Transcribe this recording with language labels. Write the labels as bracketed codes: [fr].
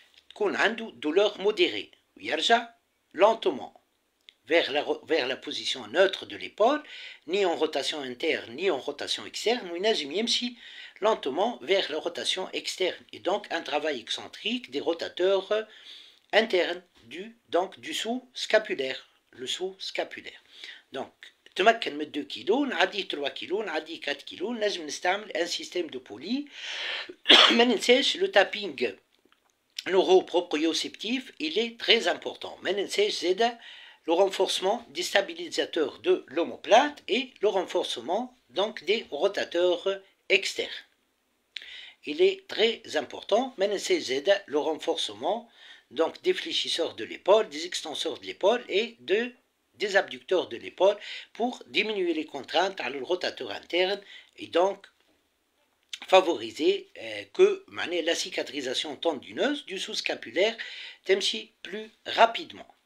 [ar] تكون عنده [fr] douleur modérée ويرجع lentement vers la position neutre de l'épaule, ni en rotation interne ni en rotation externe, [ar] وينجم يمشي [fr] lentement vers la rotation externe, et donc un travail excentrique des rotateurs internes du sous-scapulaire, le sous-scapulaire. [ar] Donc تمكن من 2 كيلو نعديه 3 كيلو نعديه 4 كيلو نجم نستعمل [fr] un système de poli. [ar] ما ننساش [fr] le tapping neuroproprioceptif, il est très important. [ar] ما ننساش زاده [fr] le renforcement des stabilisateurs de l'omoplate et le renforcement donc des rotateurs externes. Il est très important. Mais c'est le renforcement donc des fléchisseurs de l'épaule, des extenseurs de l'épaule et des abducteurs de l'épaule pour diminuer les contraintes à le rotateur interne et donc favoriser que la cicatrisation tendineuse du sous-scapulaire تمشي plus rapidement.